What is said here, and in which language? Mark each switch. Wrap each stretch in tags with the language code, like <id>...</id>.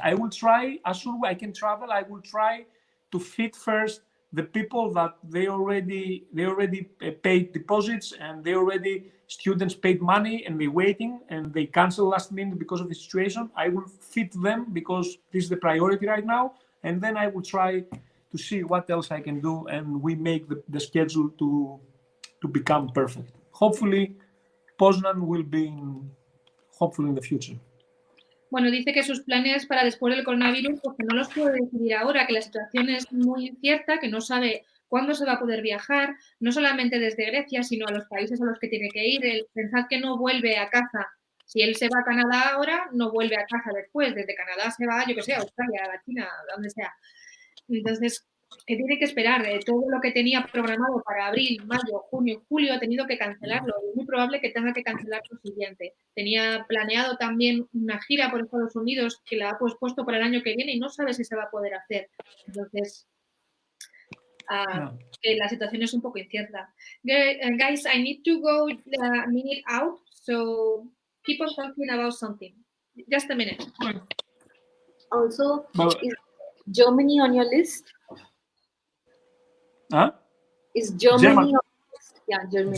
<en>I will try, as soon as I can travel, I will try to fit first the people that they already paid deposits, and students paid money and they're waiting and they cancel last minute because of the situation. I will fit them because this is the priority right now, and then I will try to see what else I can do, and we make the schedule to become perfect. Hopefully Poznan will be hopefully in the future.</en> <es>Bueno, dice que sus planes para después del coronavirus, pues que no los puede decidir ahora, que la situación es muy incierta, que no sabe cuándo se va a poder viajar, no solamente desde Grecia, sino a los países a los que tiene que ir. Pensad que no vuelve a casa. Si él se va a Canadá ahora, no vuelve a casa después. Desde Canadá se va, yo que sé, a Australia, a la China, a donde sea. Entonces, que tiene que esperar de todo lo que tenía programado para abril, mayo, junio, julio, ha tenido que cancelarlo. Es muy probable que tenga que cancelar lo siguiente. Tenía planeado también una gira por Estados Unidos que la ha pospuesto para el año que viene y no sabe si se va a poder hacer. Entonces, que la situación es un poco incierta.</es> <en>Guys, I need to go a minute out, so keep on talking about something. Just a minute. Also, is Germany on your list? Huh? Is Germany on your list? Yeah, Germany.</en>